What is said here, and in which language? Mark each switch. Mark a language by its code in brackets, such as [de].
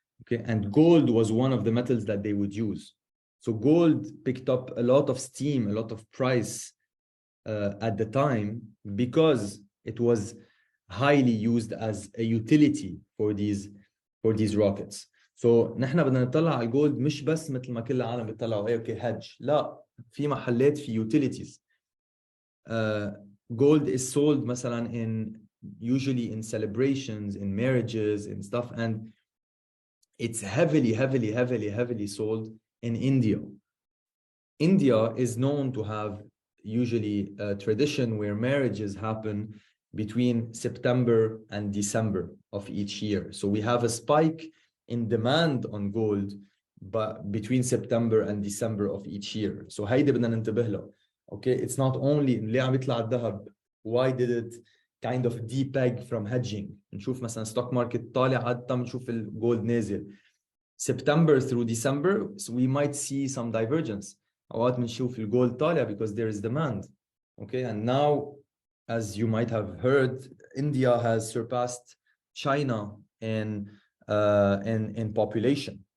[en] Okay, and gold was one of the metals that they would use. So gold picked up a lot of steam, a lot of price at the time because it was highly used as a utility for these rockets. [ar] So نحن بدنا نطلع على الجولد مش بس مثل ما كل العالم بيطلعوا ايه اوكي hedge. لا, في محلات في utilities. [en] Gold is sold مثلا usually in celebrations, in marriages, in stuff, and it's heavily sold in India. India is known to have usually a tradition where marriages happen between September and December of each year. So we have a spike in demand on gold but between September and December of each year. [ar] So هيدا بدنا ننتبه له. [en] Okay, it's not only [ar] ليه عم يطلع الذهب, [en] why did it kind of depeg from hedging. [ar] نشوف مثلا stock market طالع عادة نشوف الجولد نازل. [en] September through December, so we might see some divergence. [ar] اوقات بنشوف الجولد طالع [en] because there is demand. Okay, and now as you might have heard, India has surpassed China in population.